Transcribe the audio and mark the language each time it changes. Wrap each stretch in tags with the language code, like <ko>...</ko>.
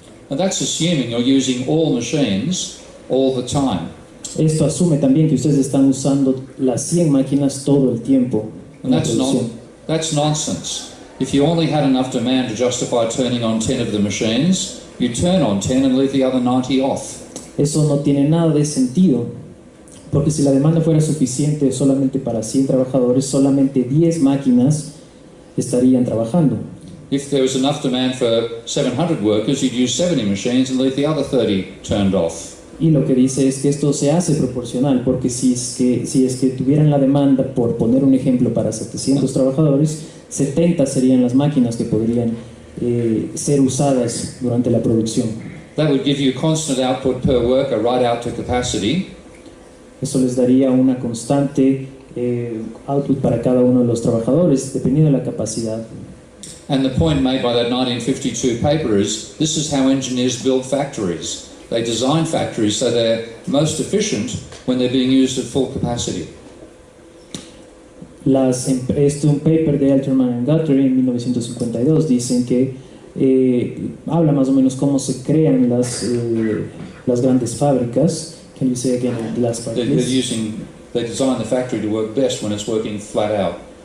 <en>And that's assuming you're using all machines all the time.</en> <es>Esto asume también que ustedes están usando las 100 máquinas todo el tiempo en</es> <en>And</en> <es>la producción.</es> <en>that's nonsense. If you only had enough demand to justify turning on 10 of the machines, you turn on 10 and leave the other 90 off.</en> <es>Eso no tiene nada de sentido, porque si la demanda fuera suficiente solamente para 100 trabajadores, solamente 10 máquinas estarían trabajando.</es> <en>If there was enough demand for 700 workers, you'd use 70 machines and leave the other 30 turned off.</en> <es>Y lo que dice es que esto se hace proporcional, porque si es que tuvieran la demanda, por poner un ejemplo, para 700 trabajadores, 70 serían las máquinas que podrían ser usadas durante la producción.</es> <en>That would give you constant output per worker right out to capacity.</en> <es>Eso les daría una constante output para cada uno de los trabajadores, dependiendo de la capacidad.</es> <en>And the point made by that 1952 paper is, this is how engineers build factories. They design factories so they're most efficient when they're being used at full capacity.</en> <es>Un paper de Alterman and Guthrie en 1952 dicen que habla más o menos cómo se crean las grandes fábricas.</es> <en>Can you say again the last part, please? They design the factory to work best when it's working flat out.</en>